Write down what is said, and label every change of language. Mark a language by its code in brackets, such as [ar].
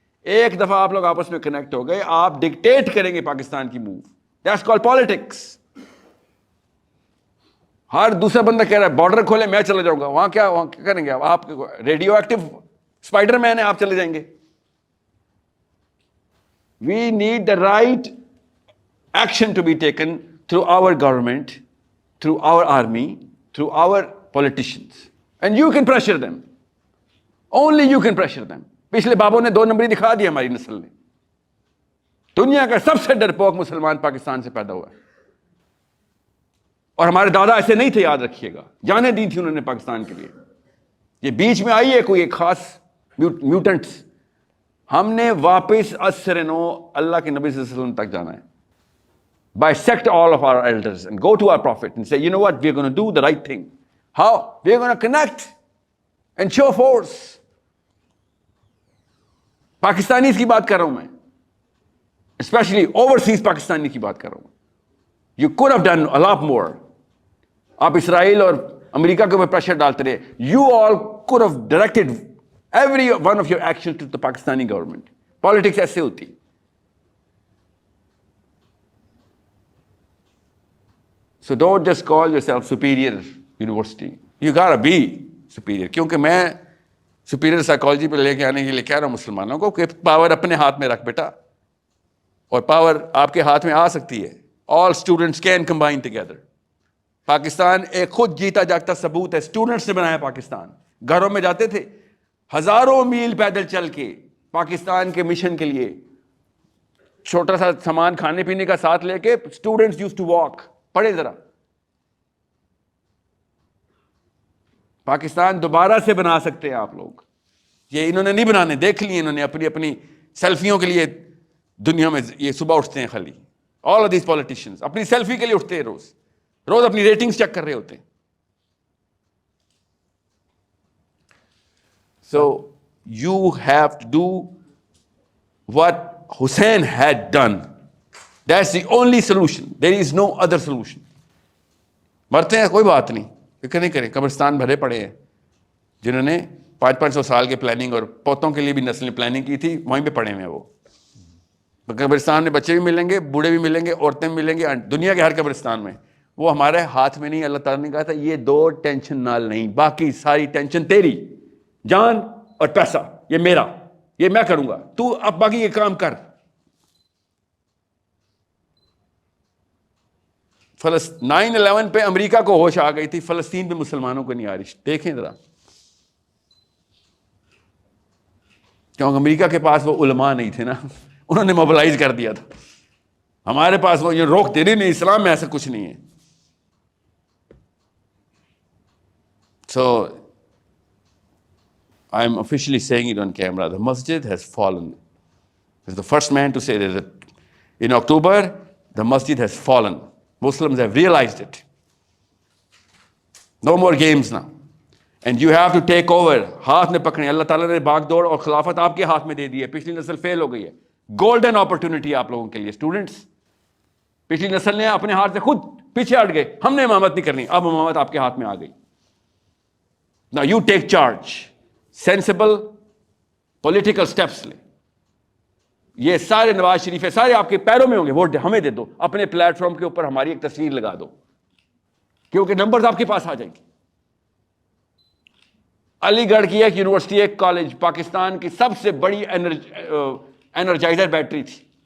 [ur] ایک دفعہ آپ لوگ آپس میں کنیکٹ ہو گئے, آپ ڈکٹیٹ کریں گے پاکستان کی موو. [en] That's called politics. [ur] ہر دوسرا بندہ کہہ رہا ہے بارڈر کھولے, میں چلا جاؤں گا. وہاں کیا کریں گے آپ؟ ریڈیو ایکٹیو اسپائڈر مین ہے, آپ چلے جائیں گے. [en] We need the right action to be taken through our government, through our army, through our politicians. And you can pressure them. Only you can pressure them. [ur] پچھلے بابوں نے 2 نمبری دکھا دیا ہماری نسل نے. دنیا کا سب سے ڈرپوک مسلمان پاکستان سے پیدا ہوا ہے. اور ہمارے دادا ایسے نہیں تھے, یاد رکھیے گا. جانیں دی تھی انہوں نے پاکستان کے لیے. یہ بیچ میں آئی ہے کوئی ایک خاص میوٹنٹس. ہم نے واپس اسرنو اللہ کے نبی صلی اللہ علیہ وسلم تک جانا ہے. [en] Bisect all of our elders and go to our prophet and say, you know what, we're going to do the right thing. How? We're going to connect and show force. [ur] Pakistanis کی بات کر رہا ہوں میں, especially overseas Pakistani کی بات کر رہا ہوں. [en] You could have done a lot more. [ur] آپ اسرائیل اور امریکہ کے اوپر پریشر ڈالتے رہے. [en] You all could have directed every one of your actions to the Pakistani government. [ur] Politics ایسے ہوتی. [en] So don't just call yourself superior university. You gotta be superior. [ur] کیونکہ میں [en] superior psychology [ur] پہ لے کے آنے کے لیے کہہ رہا ہوں مسلمانوں کو کہ پاور اپنے ہاتھ میں رکھ بیٹا, اور پاور آپ کے ہاتھ میں آ سکتی ہے. [en] All students can combine together. [ur] Pakistan ایک خود جیتا جاگتا ثبوت ہے. اسٹوڈنٹس نے بنایا پاکستان. گھروں میں جاتے تھے ہزاروں میل پیدل چل کے پاکستان کے مشن کے لیے, چھوٹا سا سامان کھانے پینے کا ساتھ لے کے. [en] Students use to walk. [ur] پڑھے ذرا, پاکستان دوبارہ سے بنا سکتے ہیں آپ لوگ. یہ انہوں نے نہیں بنانے, دیکھ لیے انہوں نے اپنی سیلفیوں کے لیے دنیا میں. یہ صبح اٹھتے ہیں خالی, [en] all of these politicians [ur] اپنی سیلفی کے لیے اٹھتے ہیں, روز اپنی ریٹنگز چیک کر رہے ہوتے ہیں. [en] So you have to do what Hussein had done. That's the only solution. There is no other solution. [ur] مرتے ہیں کوئی بات نہیں, فکر نہیں کریں. قبرستان بھرے پڑے ہیں جنہوں نے 500 سال کے پلاننگ, اور پوتوں کے لیے بھی نسل نے پلاننگ کی تھی, وہیں پہ پڑے ہوئے ہیں. وہ قبرستان میں بچے بھی ملیں گے, بوڑھے بھی ملیں گے, عورتیں بھی ملیں گے, دنیا کے ہر قبرستان میں. وہ ہمارے ہاتھ میں نہیں. اللہ تعالیٰ نے کہا تھا یہ 2 ٹینشن نال نہیں, باقی ساری ٹینشن تیری. جان اور پیسہ یہ میرا, یہ میں کروں گا, تو اب باقی یہ کام کر. 9/11 پہ امریکہ کو ہوش آ گئی تھی, فلسطین پہ مسلمانوں کو نہیں آ رہی. دیکھیں ذرا, کیونکہ امریکہ کے پاس وہ علماء نہیں تھے نا, انہوں نے موبلائز کر دیا تھا. ہمارے پاس وہ یہ روک دے رہی نہیں, اسلام میں ایسا کچھ نہیں ہے. [en] So I'm officially saying it on camera. The masjid has fallen. I was the first man to say that in October, the masjid has fallen. Muslims have realized it. No more games now. And you have to take over. [ur] ہاتھ میں پکڑیں. اللہ تعالیٰ نے بھاگ دوڑ اور خلافت آپ کے ہاتھ میں دے دی ہے. پچھلی نسل فیل ہو گئی ہے. گولڈن اپرچونٹی آپ لوگوں کے لیے. اسٹوڈنٹس, پچھلی نسل نے اپنے ہاتھ سے خود پیچھے ہٹ گئے, ہم نے امامت نہیں کرنی, اب امامت آپ کے ہاتھ میں آ گئی. [en] Now you take charge. Sensible political steps [ur] لیں. یہ سارے نواز شریف ہے, سارے آپ کے پیروں میں ہوں گے. ووٹ ہمیں دے دو, اپنے پلیٹ فارم کے اوپر ہماری ایک تصویر لگا دو, کیونکہ نمبرز آپ کے پاس آ جائیں گے. علی گڑھ کی ایک یونیورسٹی ایک کالج پاکستان کی سب سے بڑی انرجائزر بیٹری تھی.